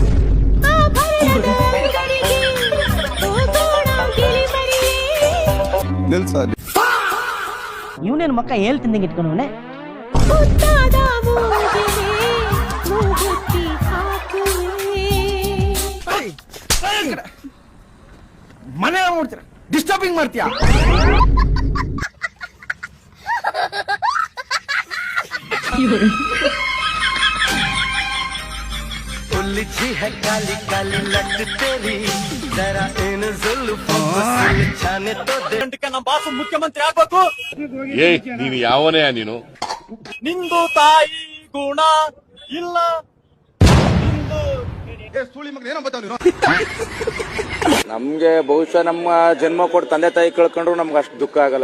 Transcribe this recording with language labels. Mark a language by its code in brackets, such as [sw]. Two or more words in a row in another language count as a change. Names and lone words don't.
[kn] ಇವನೇನು ಮಕ್ಕ ಹೇಳ್ತಿದ್ದಂಗೆ ಇಟ್ಕೊಂಡವನೆ. ಮನೆ ನೋಡ್ತೀರ, ಡಿಸ್ಟರ್ಬಿಂಗ್ ಮಾಡ್ತೀಯ. [hi] उलझी है काली काली लट तेरी जरा इन जुल्फों को छाने तो दे. [kn] ನಮ್ಮ ಬಾಸು ಮುಖ್ಯಮಂತ್ರಿ ಆಗ್ಬೇಕು. ನೀನು ಯಾವನೇ ನೀನು? ನಿಂದು ತಾಯಿ ಗುಣ ಇಲ್ಲ. ನಮ್ಗೆ ಬಹುಶಃ ನಮ್ಮ ಜನ್ಮ ಕೊಟ್ಟು ತಂದೆ ತಾಯಿ ಕಳ್ಕೊಂಡ್ರು ನಮ್ಗೆ ಅಷ್ಟು ದುಃಖ ಆಗಲ್ಲ